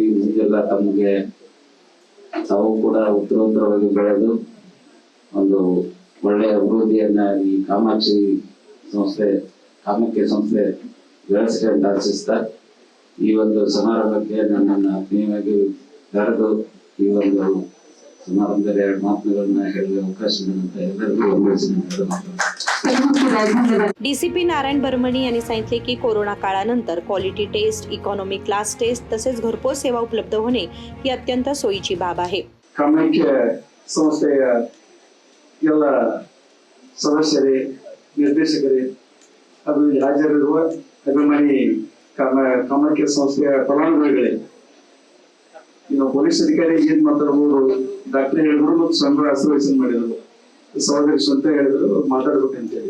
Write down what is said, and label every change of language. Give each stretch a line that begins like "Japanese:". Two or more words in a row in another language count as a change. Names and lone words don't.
Kannada: ಮುಂದೆಲ್ಲ ತಮಗೆ ತಾವು ಕೂಡ ಉತ್ತರೋತ್ತರವಾಗಿ ಬೆಳೆದು ಒಂದು ಒಳ್ಳೆಯ ಅಭಿವೃದ್ಧಿಯನ್ನ ಈ ಕಾಮಾಖ್ಯ ಸಂಸ್ಥೆ ಬೆಳೆಸಲಿ ಅಂತ ಆಶಿಸ್ತಾ, ಈ ಒಂದು ಸಮಾರಂಭಕ್ಕೆ ನನ್ನನ್ನು ಆತ್ಮೀಯವಾಗಿ ಕರೆದು ಈ ಒಂದು ಸಮಾರಂಭದಲ್ಲಿ 2 ಮಾತುಗಳನ್ನ ಹೇಳಲು ಅವಕಾಶ ನೀಡಿದಂತ ಎಲ್ಲರಿಗೂ ವಂದನೆಗಳು.
Marathi: डीसीपी नारायण बर्मणी यांनी सांगितले की कोरोना काळानंतर
English: quality test, economy class test
Marathi: तसेच घरपोच सेवा उपलब्ध होणे ही अत्यंत सोयीची बाब आहे.
Kannada: ಕಾಮಾಖ್ಯ ಸಂಸ್ಥೆಯ ಎಲ್ಲ ಸದಸ್ಯರೇ, ನಿರ್ದೇಶಕರೇ ಹಾಗೂ ಇಲ್ಲಿ ಹಾಜರಿರುವ ಅಭಿಮಾನಿ ಕಾಮಾಖ್ಯ ಸಂಸ್ಥೆಯ ಫಲಾನುಭವಿಗಳೇ, ಇನ್ನು ಪೊಲೀಸ್ ಅಧಿಕಾರಿ ಏನ್ ಮಾತಾಡ್ಬೋದು, ಡಾಕ್ಟರ್ ಹೇಳಿದ್ರು ಮತ್ತು ಸಂಘ ಆಶ್ವಾಸನೆ ಮಾಡಿದ್ರು, ಸಹೋದರಿ ಸ್ವಂತ ಹೇಳಿದ್ರು ಮಾತಾಡ್ಬೇಕಂತೇಳಿ.